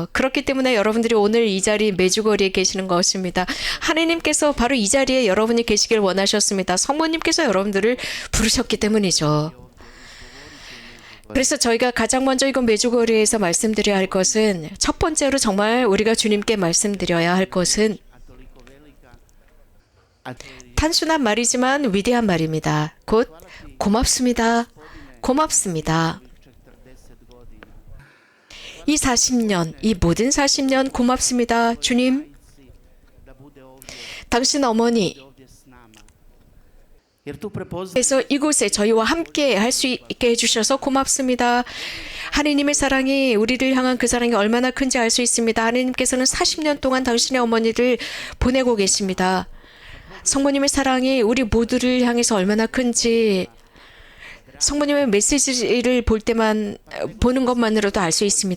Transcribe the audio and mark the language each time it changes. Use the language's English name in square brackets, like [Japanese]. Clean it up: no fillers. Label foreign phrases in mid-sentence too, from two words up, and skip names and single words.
[Korean] 그렇기 때문에 여러분들이 오늘 이 자리 메주거리에 계시는 것입니다. 하느님께서 바로 이 자리에 여러분이 계시길 원하셨습니다. 성모님께서 여러분들을 부르셨기 때문이죠. 그래서 저희가 가장 먼저 이건 메주거리에서 말씀드려야 할 것은, 첫 번째로 정말 우리가 주님께 말씀드려야 할 것은 [Croatian] a toliko velika, a to je [Korean] 단순한 말이지만 위대한 말입니다. 곧 고맙습니다. 고맙습니다. [Croatian] 40 godina. [Korean] 이 40년, 이 모든 40년 고맙습니다. 주님, [Croatian] Da bude ovdje, [Korean] 당신 어머니 [Croatian] ovdje s nama. Jer tu prepoznaje [Korean] 그래서 이곳에 저희와 함께 할 수 있게 해주셔서 고맙습니다. 하느님의 사랑이, 우리를 향한 그 사랑이 얼마나 큰지 알 수 있습니다. 하느님께서는 40년 동안 당신의 어머니를 보내고 계십니다. 성모님의 사랑이 우리 모두를 향해서 얼마나 큰지 성모님의 메시지를 보는 것만으로도 알 수 있습니다.